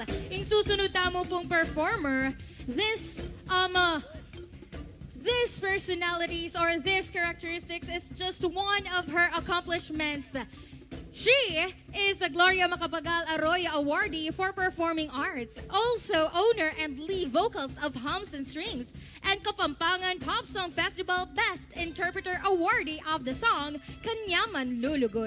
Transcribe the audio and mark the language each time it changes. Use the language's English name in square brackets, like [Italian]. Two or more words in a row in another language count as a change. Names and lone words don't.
[Pampanga] Ing susunod tamo pong [English] performer, these personalities or these characteristics is just one of her accomplishments. She is a Gloria Macapagal Arroyo awardee for performing arts, also owner and lead vocals of Hums and Strings, and Kapampangan Pop Song Festival Best Interpreter awardee of the song Kanyaman Lulugod.